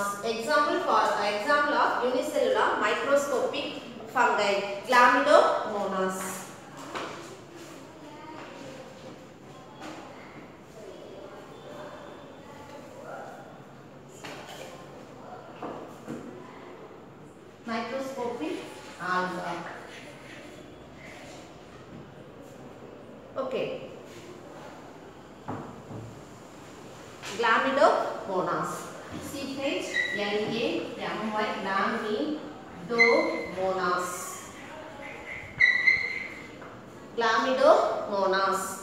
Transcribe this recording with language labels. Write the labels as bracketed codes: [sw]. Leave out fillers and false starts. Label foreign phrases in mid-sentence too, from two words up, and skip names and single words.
[en] Example of unicellular microscopic fungi, Chlamydomonas. Microscopic alga. Okay. Chlamydomonas. C-H-L-A-M-Y, Chlamydomonas. Chlamydomonas.